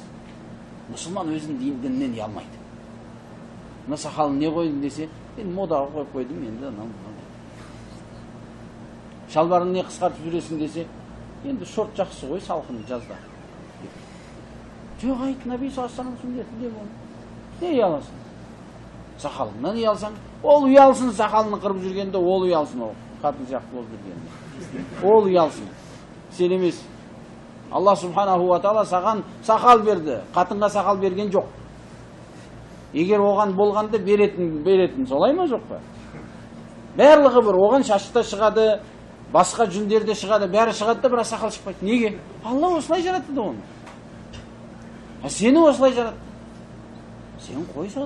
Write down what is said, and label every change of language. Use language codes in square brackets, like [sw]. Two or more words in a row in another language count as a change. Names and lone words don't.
[kk] Мұсылман өзінің дінінен ялмайды. Сақалын не қойдың десе, мен модаға қойып қойдым, енді шалбарын не қысқартып жүресің десе, енді шорт жақсы ғой, салқын жазда. Жоқ, айт, [ar] النبي صلى الله عليه وسلم деп оны. [kk] Не ұяласың? Сақалыңнан ұялсаң, ол ұялсын, сақалını қырып жүргенде ол ұялсын, ол қатын сияқты болып жүргенде. Ол ұялсын. Сен емес. [ar] الله سبحانه وتعالى [kk] саған сақал берді, қатынға сақал берген жоқ. Егер оған болғанда беретін, солай ма жоқ па? Барлығы бір, оған шашта шығады, басқа жүндерде шығады, бәрі шығады да, бірақ сақал шықпайды. Неге? Алла осылай жаратты да оны. Сені осылай жаратты. Сен қой соны.